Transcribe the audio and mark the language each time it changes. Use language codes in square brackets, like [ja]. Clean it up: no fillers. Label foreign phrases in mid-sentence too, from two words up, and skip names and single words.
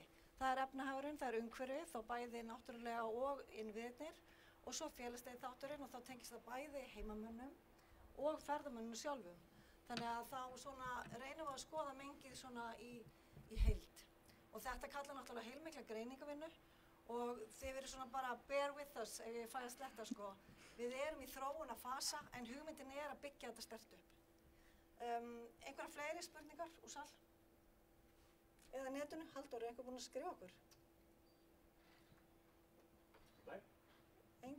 [is] Það er efnahagurinn, það er umhverfið, þá bæði náttúrulega og innviðirnir og svo félagslegi þátturinn og þá tengist það bæði heimamönnum og ferðamönnum sjálfum. Þannig að þá svona reynum við að skoða mengið svona í heild. Og þetta kallar náttúrulega heilmikla greiningavinnu og þið verið svona bara [en] bear with us [is] ef ég fæ að sletta sko. Við erum í þróun að fasa en hugmyndin er að byggja þetta sterkt upp. Einhverja fleiri spurningar úr sal? Eða netinu? Halldór, er einhver búinn að skrifa okkur? Nei. Engin?